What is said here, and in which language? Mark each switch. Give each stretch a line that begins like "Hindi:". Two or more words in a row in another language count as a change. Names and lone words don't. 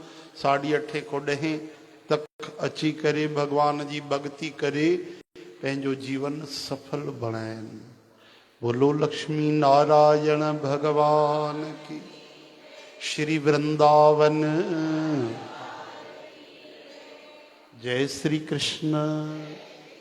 Sindhi: साड़ी अठे कोॾहें तक अची करे भगवान जी भक्ति करे पंहिंजो जीवन सफल बणाइनि।
Hindi: बोलो लक्ष्मी नारायण भगवान की। श्री वृंदावन जय श्री कृष्ण।